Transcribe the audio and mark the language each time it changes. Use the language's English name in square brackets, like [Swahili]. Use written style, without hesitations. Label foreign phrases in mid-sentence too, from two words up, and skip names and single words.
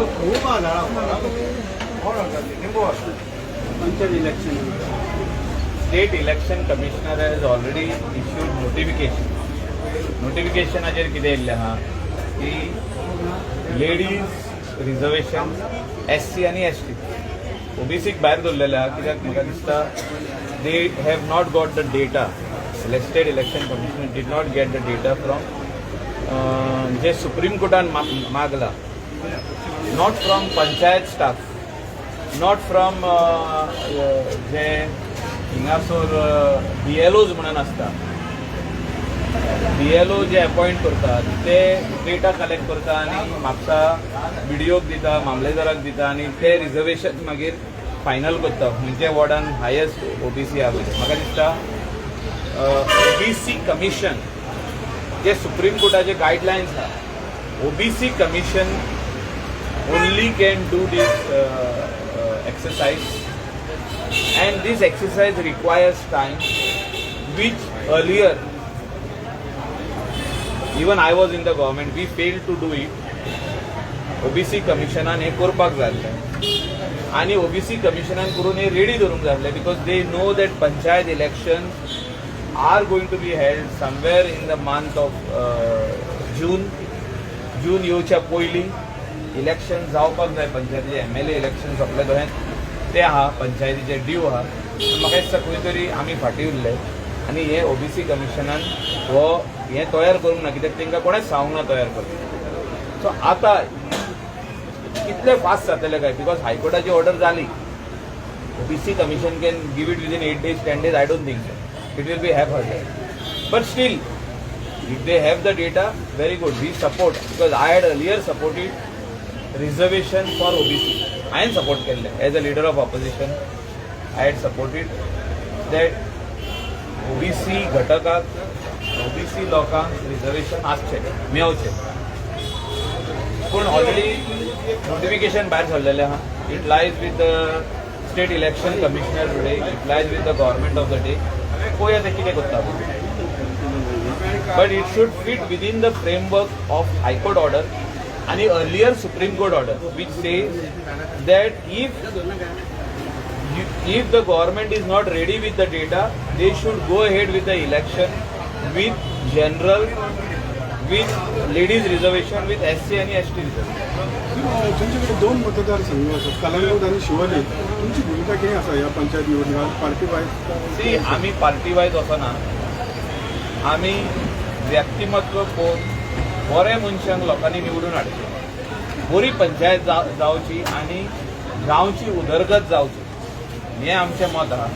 [English] Punchayat election. State Election Commissioner has already issued notification. [Konkani] Notificationाचेर कितें येयल्लें आहा की लेडीज रिजर्वेशन SC आनी ST OBCक भायर दवरलेले आहा कित्याक म्हाका दिसता [English] they have not got the data. State Election Commissioner did not get the data from [Konkani] जे Supreme Courtan मागला, [English] not from Panchayat staff, not from [Konkani] जे हिंगासोर BLOs म्हणून आसता. BLO जे अपॉइंट करतात ते [English] data collect [Konkani] करता आनी म्हापसा BDOक दिता, मामलेदाराक दिता आनी ते रिजर्वेशन मागीर फायनल करता म्हणजे वॉर्डान हायेस्ट OBC आहा पळय. म्हाका दिसता OBC कमिशन जे सुप्रीम कोर्टाचे गायडलायन्स आहा, [English] OBC कमिशन only can do this exercise and this exercise requires time which earlier even I was in the government we failed to do it. [Konkani] OBC कमिशनान हे करपाक जाय आणि OBC कमिशनान करून हे रेडी धरूंक जाय [English] because they know that panchayat elections are going to be held somewhere in the month of June [Konkani] येवच्या पयलीं इलेक्शन जावपाक जाय. पंचायतीचे MLA इलेक्शन सोंपले दोळ्यान ते आहा, पंचायतीचे ड्यू आहा. म्हाका दिसता खंय तरी आमी फाटीं उरले आनी हे OBC कमिशनान हो हे तयार करूंक ना कित्याक तांकां कोणेच सांगूंक ना तयार करूंक. सो आतां कितले फास्ट जातले काय बिकॉज हायकोर्टाची ऑर्डर जाली. [English] OBC commission can give it within 8 days 10 days. I don't think so. It will be half-hearted. But still, if they have the data, very good. We support because I had earlier supported reservation for OBC. I am support केले as a leader of opposition. I had supported that [Konkani] OBC घटकाक OBC लोकांक रिजर्वेशन आसचे मेळचे. पूण ऑलरेडी नोटिफिकेशन भायर सरलेलें आहा. [English] It lies with the state election commissioner today. It lies with the government of the day. [Konkani] कोई आता कितें करता. [English] But it should fit within the framework of High Court order and the earlier Supreme Court order, which says that if the government is not ready with the data, they should go ahead with the election with general, with ladies reservation, with SC and ST reservation. [Marathi] तुमच्याकडे 2 मतदारसंघ असतात, कलांगूट आणि शिवोले. तुमची भूमिका किती असा या पंचायत निवडणुकांत पार्टी वायज? [Konkani] सी आम्ही पार्टी वायज वचना. आम्ही व्यक्तिमत्व पळोवन बरे मनशांक लोकांनी निवडून हाडचे, बरी पंचायत जावची आणि गांवची उदरगत जावची हें आमचें मत आहा.